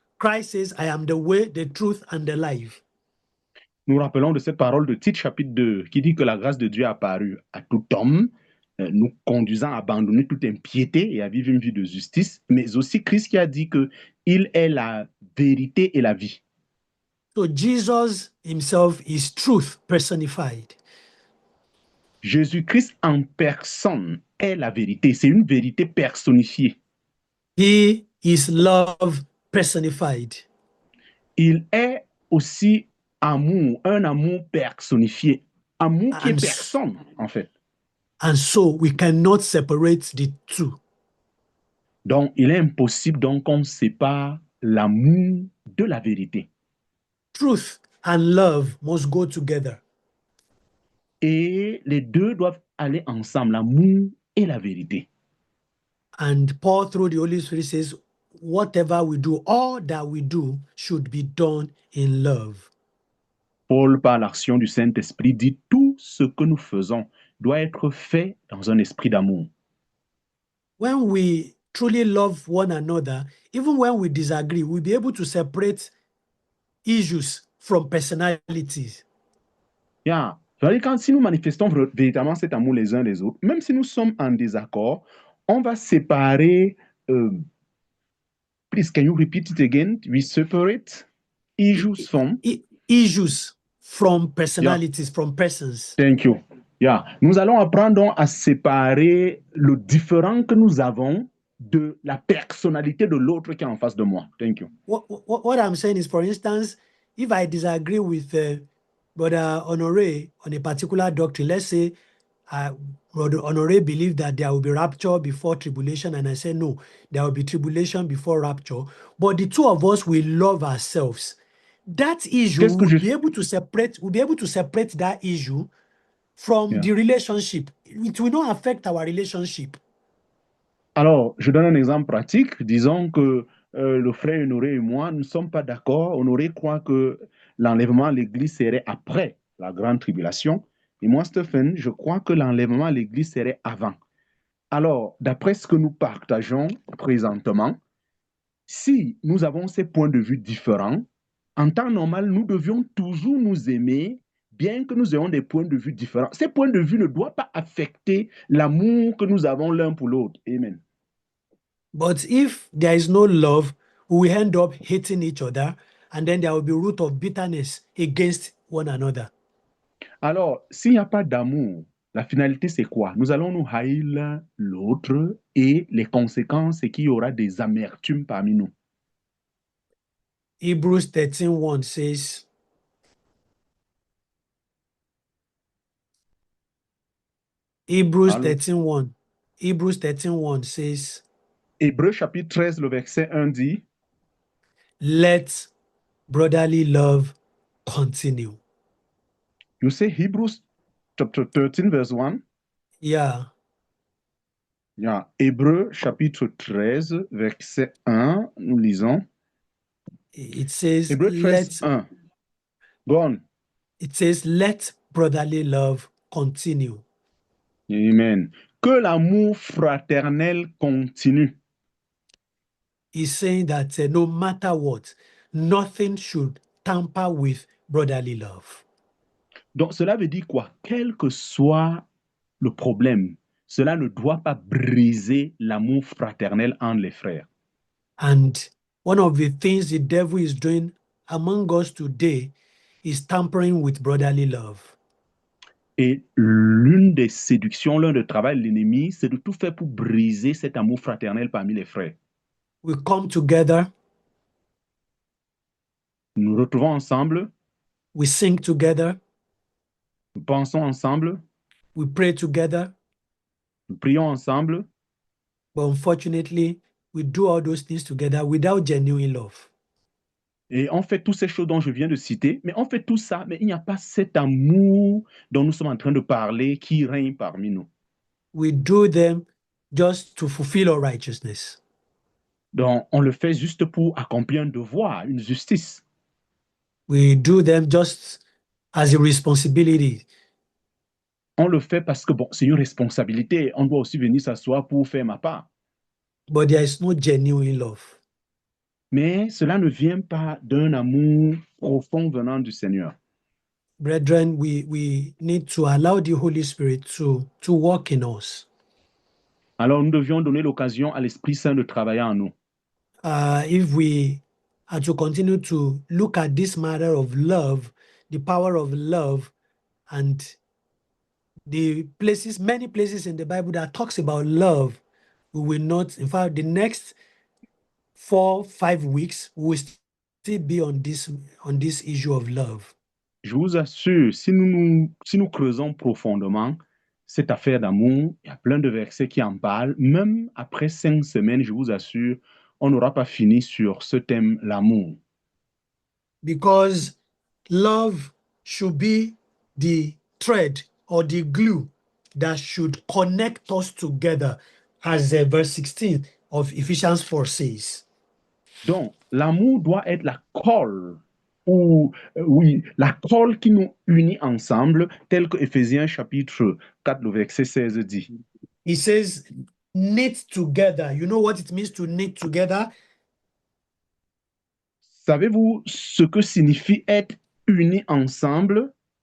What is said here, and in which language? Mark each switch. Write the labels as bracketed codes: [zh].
[en] Christ says, I am the way, the truth, and the life. [fr] Nous rappelons de cette parole de Tite chapitre 2 qui dit que la grâce de Dieu est apparue à tout homme, nous conduisant à abandonner toute impiété et à vivre une vie de justice, mais aussi Christ qui a dit qu'il est la vérité et la vie. [en] So Jesus himself is truth personified. [fr] Jésus-Christ en personne est la vérité. C'est une vérité personnifiée. [en] He is love personified. [fr] Il est aussi amour, un amour personnifié. Amour qui est personne, en fait. [en] And so we cannot separate the two. [fr] Donc, il est impossible donc qu'on sépare l'amour de la vérité. [en] Truth and love must go together. [fr] Et les deux doivent aller ensemble, l'amour et la vérité. [en] And Paul, through the Holy Spirit, says, whatever we do, all that we do should be done in love. [fr] Paul, par l'action du Saint-Esprit, dit tout ce que nous faisons doit être fait dans un esprit d'amour. [en] When we truly love one another, even when we disagree, we'll be able to separate issues from personalities. Yeah. [fr] Quand, si nous manifestons véritablement cet amour les uns les autres, même si nous sommes en désaccord, on va séparer. [en] Please, can you repeat it again? We separate issues from. Issues from personalities, from persons. Thank you. Yeah. [fr] Nous allons apprendre donc à séparer le différent que nous avons de la personnalité de l'autre qui est en face de moi. [en] Thank you. What I'm saying is, for instance, if I disagree with Brother Honoré on a particular doctrine, let's say Brother Honoré believes that there will be rapture before tribulation, and I say no, there will be tribulation before rapture. But the two of us will love ourselves. That issue will be able to separate. We'll be able to separate that issue from the relationship. It will not affect our relationship. [fr] Alors, je donne un exemple pratique. Disons que le frère Honoré et moi, nous ne sommes pas d'accord. Honoré croit que l'enlèvement à l'église serait après la grande tribulation. Et moi, Stephen, je crois que l'enlèvement à l'église serait avant. Alors, d'après ce que nous partageons présentement, si nous avons ces points de vue différents, en temps normal, nous devions toujours nous aimer, bien que nous ayons des points de vue différents. Ces points de vue ne doivent pas affecter l'amour que nous avons l'un pour l'autre. Amen. [en] But if there is no love, we will end up hating each other, and then there will be root of bitterness against one another. [fr] Alors, s'il n'y a pas d'amour, la finalité, c'est quoi? Nous allons nous haïr l'un l'autre et les conséquences, c'est qu'il y aura des amertumes parmi nous. [en] Hebrews 13:1 says, Hebrews 13:1. Hebrews 13:1 says, [fr] Hébreux chapitre 13, le verset 1 dit, [en] let brotherly love continue. You say Hebrews chapter 13, verse 1? Yeah. Yeah. [fr] Hébreux chapitre 13, verset 1, nous lisons. [en] It says, [fr] Hébreux 13, 1. [en] Go on. It says, let brotherly love continue. [fr] Amen. Que l'amour fraternel continue. [en] He's saying that no matter what, nothing should tamper with brotherly love. [fr] Donc, cela veut dire quoi? Quel que soit le problème, cela ne doit pas briser l'amour fraternel entre les frères. [en] And one of the things the devil is doing among us today is tampering with brotherly love. [fr] Et l'une des séductions, l'un des travaux de l'ennemi, c'est de tout faire pour briser cet amour fraternel parmi les frères. [en] We come together. [fr] Nous nous retrouvons ensemble. [en] We sing together. [fr] Nous pensons ensemble. [en] We pray together. [fr] Nous prions ensemble. [en] But unfortunately, we do all those things together without genuine love. [fr] Et on fait toutes ces choses dont je viens de citer, mais on fait tout ça, mais il n'y a pas cet amour dont nous sommes en train de parler qui règne parmi nous. [en] We do them just to fulfill our righteousness. [fr] Donc, on le fait juste pour accomplir un devoir, une justice. [en] We do them just as a responsibility. [fr] On le fait parce que, bon, c'est une responsabilité. On doit aussi venir s'asseoir pour faire ma part. [en] But there is no genuine love. [fr] Mais cela ne vient pas d'un amour profond venant du Seigneur. [en] Brethren, we need to allow the Holy Spirit to work in us. [fr] Alors, nous devions donner l'occasion à l'Esprit Saint de travailler en nous. [en] If we are to continue to look at this matter of love, the power of love, and the places, many places in the Bible that talks about love, we will not, in fact, the next 4-5 weeks, we will still be on this issue of love. [fr] Je vous assure, si nous creusons profondément, cette affaire d'amour. Il y a plein de versets qui en parlent. Même après 5 semaines, je vous assure, on n'aura pas fini sur ce thème, l'amour. [en] Because love should be the thread or the glue that should connect us together, as verse 16 of Ephesians 4 says. [fr] Donc, l'amour doit être la colle, ou oui, la colle qui nous unit ensemble, tel que Éphésiens chapitre 4, le verset 16 dit. [en] He says, knit together. You know what it means to knit together? [fr] Savez-vous ce que signifie être unis ensemble?